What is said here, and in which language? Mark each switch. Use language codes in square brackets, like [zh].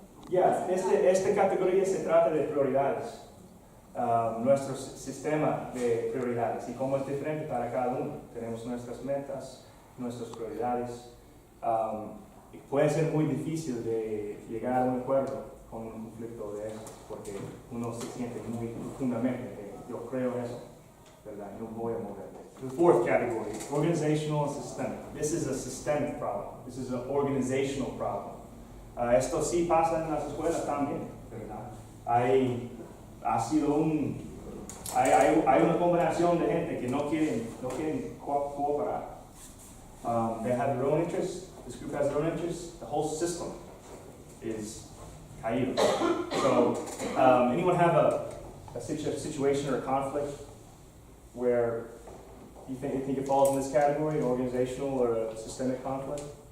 [es] Ya, esta categoría se trata de prioridades. Nuestro sistema de prioridades y cómo es diferente para cada uno. Tenemos nuestras metas, nuestras prioridades. Y puede ser muy difícil de llegar a un acuerdo con un conflicto de eso, porque uno se siente muy profundamente que yo creo eso, ¿verdad? No voy a mover. [en] The fourth category, organizational and systemic. This is a systemic problem. This is an organizational problem. [es] Esto sí pasa en las escuelas también, ¿verdad? Hay una combinación de gente que no quieren cooperar. [en] They have their own interests. This group has their own interests. The whole system is caído. So, anyone have a situation or a conflict where you think it falls in this category, an organizational or a systemic conflict?